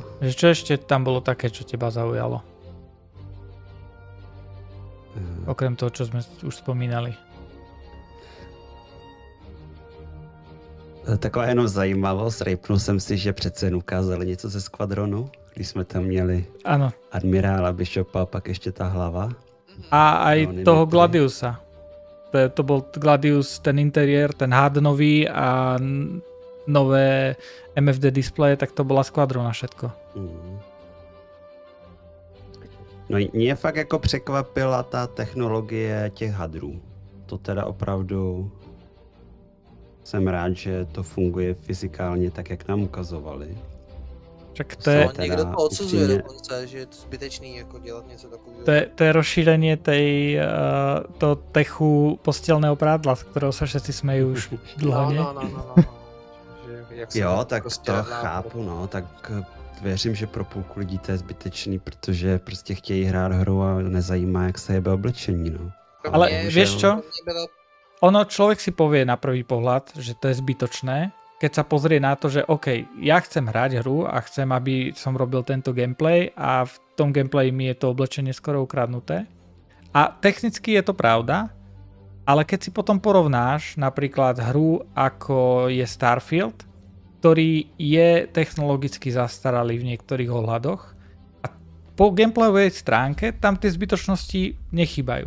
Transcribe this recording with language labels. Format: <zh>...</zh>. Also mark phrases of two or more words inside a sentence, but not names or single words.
<sk>Čo ešte tam bolo také, čo teba zaujalo? Okrem toho, čo sme už spomínali.</sk> <cs>Taková jenom zajímavost, rejpnul jsem si, že přece jen ukázali něco ze skvadronu, když jsme tam měli admirála, Bishopa, pak ještě ta hlava.</cs> <sk>A aj toho Gladiusa. To bol Gladius, ten interiér, ten HUD nový a nové MFD displeje, tak to bola skvadrona všetko.</sk> <cs>No mě fakt jako překvapila ta technologie těch hadrů. To teda opravdu jsem rád, že to funguje fyzikálně tak, jak nám ukazovali. Někdo to odsuzuje dokonce, že je to zbytečný jako dělat něco takového.</cs> <sk>To je rozšírenie toho techu postelného prádla, z ktorého sa všetci smejú už dlho, nie?</sk> <cs>Jo, tak to chápu, no, tak věřím, že pro půlku lidí to je zbytečný, protože prostě chtějí hrát hru a nezajímá, jak se jebe oblečení, no.</cs> <sk>Ale vieš čo? Ono, človek si povie na prvý pohľad, že to je zbytočné, keď sa pozrie na to, že OK, ja chcem hrať hru a chcem, aby som robil tento gameplay a v tom gameplay mi je to oblečenie skoro ukradnuté. A technicky je to pravda, ale keď si potom porovnáš napríklad hru ako je Starfield, ktorý je technologicky zastaralý v niektorých ohľadoch a po gameplayovej stránke tam tie zbytočnosti nechýbajú.</sk>